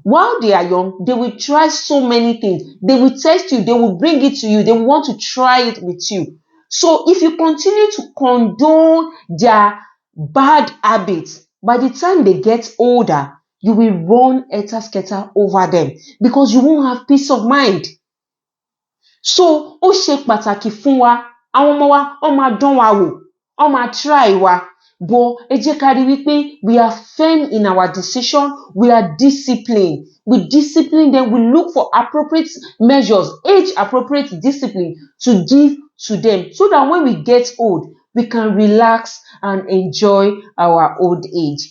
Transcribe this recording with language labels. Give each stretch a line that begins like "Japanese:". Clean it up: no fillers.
English: While they are young, they will try so many things. They will test you. They will bring it to you. They want to try it with you. So if you continue to condone their bad habits, by the time they get older, you will run scatter over them because you won't have peace of mind.
Yoruba: So, ó ṣe pàtàkì fún wa, àwọn ọmọ wa, ó máa dán wa wò, ó máa try wa.
English: But
Yoruba: ẹ jẹ́ ká rí wípé
English: we are firm in our decision, we are disciplined. We discipline them, we look for appropriate measures, age-appropriate discipline to give to them so that when we get old, we can relax and enjoy our old age.